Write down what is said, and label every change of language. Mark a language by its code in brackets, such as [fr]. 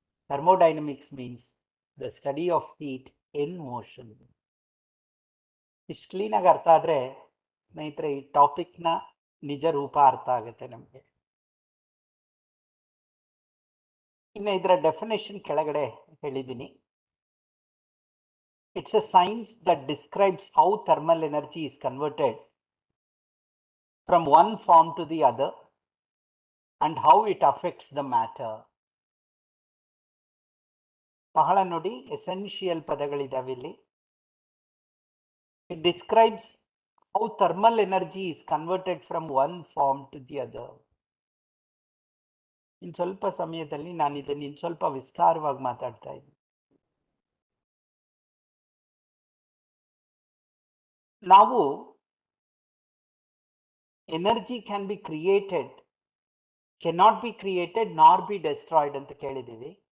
[en] Thermodynamics means the study of heat in motion. [kn] ಇಷ್ಟು ಕ್ಲೀನಾಗಿ ಅರ್ಥ ಆದರೆ ಸ್ನೇಹಿತರೆ ಈ ಟಾಪಿಕ್ನ ನಿಜ ರೂಪ ಅರ್ಥ ಆಗುತ್ತೆ ನಮಗೆ. ಇನ್ನು ಇದರ ಡೆಫಿನೇಷನ್ ಕೆಳಗಡೆ ಹೇಳಿದ್ದೀನಿ. [en] It's a science that describes how thermal energy is converted from one form to the other and how it affects the matter. [kn] ಬಹಳ ನೋಡಿ ಎಸೆನ್ಷಿಯಲ್ ಪದಗಳಿದಾವೆ ಇಲ್ಲಿ. [en] It describes how thermal energy is converted from one form to the other. [kn] ಇನ್ನು ಸ್ವಲ್ಪ ಸಮಯದಲ್ಲಿ ನಾನು ಇದನ್ನು ಇನ್ನು ಸ್ವಲ್ಪ ವಿಸ್ತಾರವಾಗಿ ಮಾತಾಡ್ತಾ ಇದ್ದೀನಿ. ನಾವು [en] energy can be created, cannot be created nor be destroyed [kn] ಅಂತ ಕೇಳಿದ್ದೀವಿ.